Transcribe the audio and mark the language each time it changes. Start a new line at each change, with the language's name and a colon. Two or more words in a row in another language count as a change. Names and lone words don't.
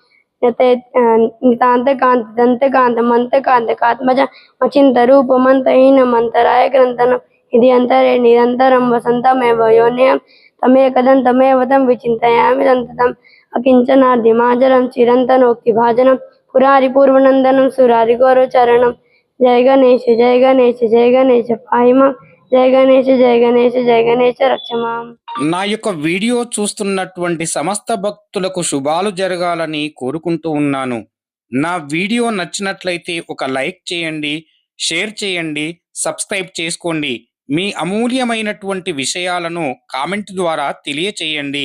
Sanskrit: नितान्तकान्त दन्तकान्त मन्तकान्त कात्मज अचिन्त रूप मन्तहीन मन्तराय ग्रन्थनं यदि अन्तरे निरन्तरं वसन्तमेव योन्यं तमेकदन्तमेव तं विचिन्तयामि सन्ततम् अकिञ्चनाद्यमाजरं चिरन्तनोक्तिभाजनं पुरारिपूर्वनन्दनं सुरारिगौरचरणं जय गणेश जय गणेश जय गणेश पाहि मां जय गणेश जय गणेश जय गणेश रक्ष मां।
Telugu: నా యొక్క వీడియో చూస్తున్నటువంటి సమస్త భక్తులకు శుభాలు జరగాలని కోరుకుంటూ ఉన్నాను. నా వీడియో నచ్చినట్లయితే ఒక లైక్ చేయండి, షేర్ చేయండి, సబ్స్క్రైబ్ చేసుకోండి. మీ అమూల్యమైనటువంటి విషయాలను కామెంట్ ద్వారా తెలియచేయండి.